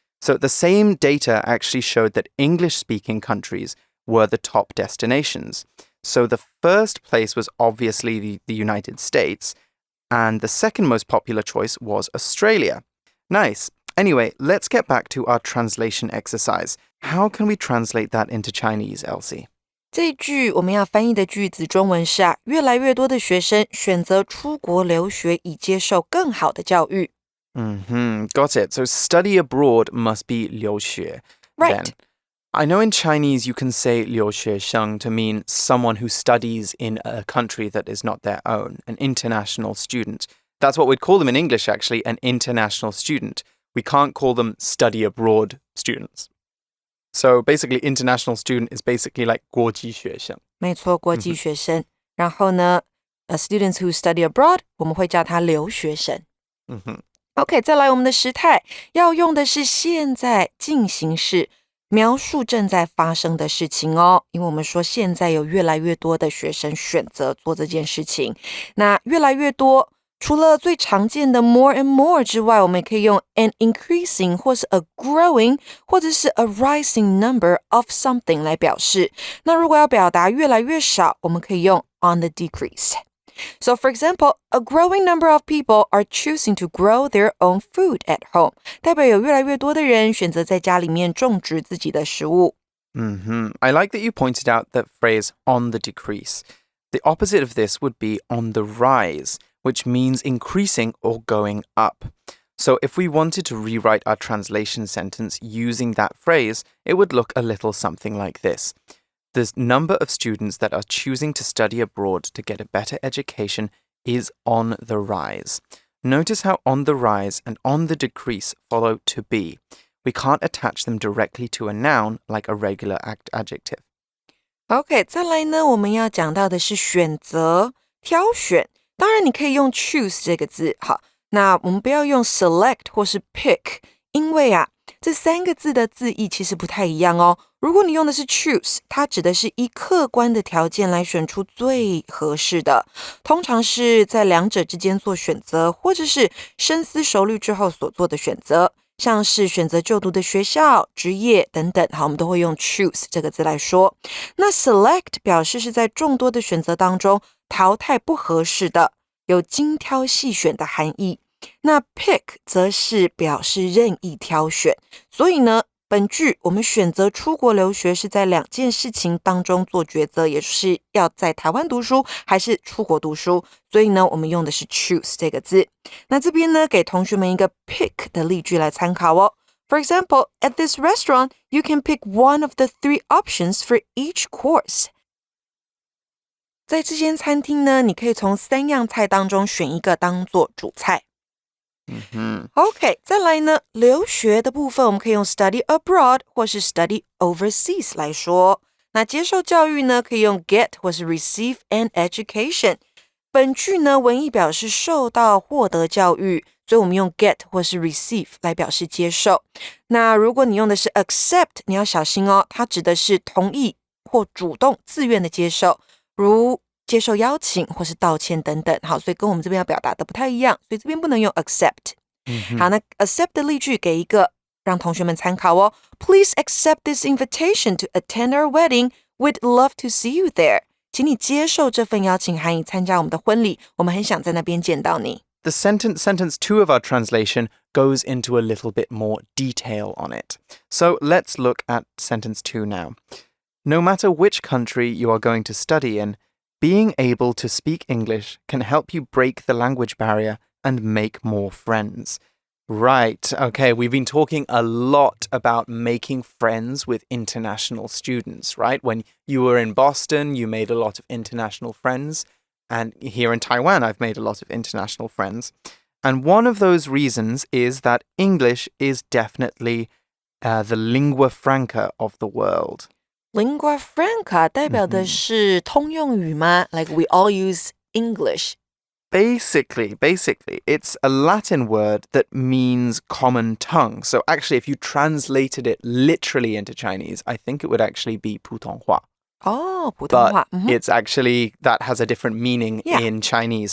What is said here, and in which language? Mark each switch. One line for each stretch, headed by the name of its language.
English: So the same data actually showed that English-speaking countries were the top destinations. So the first place was obviously the United States, and the second most popular choice was Australia. Nice. Anyway, let's get back to our translation exercise. How can we translate that into Chinese, Elsie?
Chinese: 这一句我们要翻译的句子中文是越来越多的学生选择出国留学以接受更好的教育。
English: Got it. So study abroad must be 留学. Right. Then, I know in Chinese you can say 留学生 to mean someone who studies in a country that is not their own, an international student. That's what we'd call them in English, actually, an international student. We can't call them study abroad students. So basically, international student is basically like 国际学生。
Chinese: 没错，国际学生。然后呢
English: students who study abroad,
Chinese: 我们会叫他留学生。 OK, 再来我们的时态，要用的是现在进行式，描述正在发生的事情哦。因为我们说现在有越来越多的学生选择做这件事情。那越来越多，除了最常见的
English: more and more
Chinese: 之外，我们也可以用
English: an increasing
Chinese: 或是
English: a growing
Chinese: 或者是
English: a rising number of something
Chinese: 来表示。那如果要表达越来越少，我们可以用
English: on the decrease. So for example, a growing number of people are choosing to grow their own food at home.
Chinese: 代表有越来越多的人选择在家里面种植自己的食物。
English: I like that you pointed out that phrase on the decrease. The opposite of this would be on the rise, which means increasing or going up. So if we wanted to rewrite our translation sentence using that phrase, it would look a little something like this. The number of students that are choosing to study abroad to get a better education is on the rise. Notice how on the rise and on the decrease follow to be. We can't attach them directly to a noun like a regular adjective.
Chinese: OK, 再来呢，我们要讲到的是选择、挑选。当然你可以用 choose 这个字，好，那我们不要用 select 或是 pick， 因为这三个字的字义其实不太一样哦。如果你用的是 choose， 它指的是依客观的条件来选出最合适的，通常是在两者之间做选择，或者是深思熟虑之后所做的选择，像是选择就读的学校、职业等等，好，我们都会用 choose 这个字来说。那 select 表示是在众多的选择当中淘汰不合适的，有精挑细选的含义。那 pick 则是表示任意挑选，所以呢，本句我们选择出国留学是在两件事情当中做抉择，也就是要在台湾读书还是出国读书，所以呢，我们用的是 choose 这个字。那这边呢，给同学们一个 pick 的例句来参考哦。
English: For example, at this restaurant, you can pick one of the 3 options for each course.
Chinese: 在这间餐厅呢，你可以从3样菜当中选一个当做主菜。 OK, 再来呢，留学的部分我们可以用
English: study abroad
Chinese: 或是
English: study overseas
Chinese: 来说。那接受教育呢，可以用 get 或是
English: receive an education。
Chinese: 本句呢，文意表示受到、获得教育，所以我们用 get 或是 receive 来表示接受。那如果你用的是 accept， 你要小心哦，它指的是同意或主动、自愿的接受，如接受邀请或是道歉等等。好，所以跟我们这边要表达的不太一样，所以这边不能用 accept。好，那 accept 的例句给一个让同学们参考哦。
English: Please accept this invitation to attend our wedding. We'd love to see you there.
Chinese: 请你接受这份邀请函以参加我们的婚礼，我们很想在那边见到你。
English: The sentence 2 of our translation goes into a little bit more detail on it. So let's look at sentence 2 now. No matter which country you are going to study in, being able to speak English can help you break the language barrier and make more friends. Right, okay, we've been talking a lot about making friends with international students, right? When you were in Boston, you made a lot of international friends. And here in Taiwan, I've made a lot of international friends. And one of those reasons is that English is definitely the lingua franca of the world.
Chinese: Lingua franca 代表的是通用语吗？
English: Like we all use English.Basically, it's a Latin word that means common tongue. So actually, if you translated it literally into Chinese, I think it would actually be 普通话.
Chinese: 普通话.
English: But it's actually, that has a different meaning in Chinese.